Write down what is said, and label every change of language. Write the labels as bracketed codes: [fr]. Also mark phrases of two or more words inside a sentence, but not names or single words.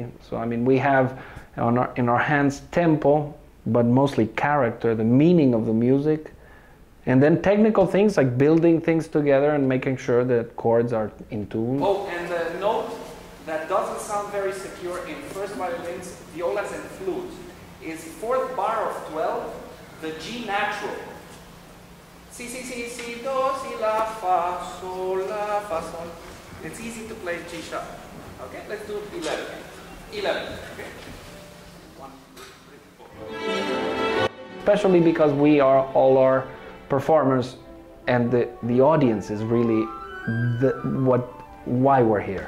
[en] So I mean, we have in our hands tempo, but mostly character, the meaning of the music. And then technical things like building things together and making sure that chords are in tune. Oh, and the note that doesn't sound very secure in first violins, violas, and flutes is fourth bar of 12, the G natural. Si, si, si, si, do, si, la, fa, sol, la, fa, sol. It's easy to play G sharp. Okay, let's do 11. 11. Okay. 1, 2, 3, 4. Especially because we are all our performers, and the audience is really why we're here.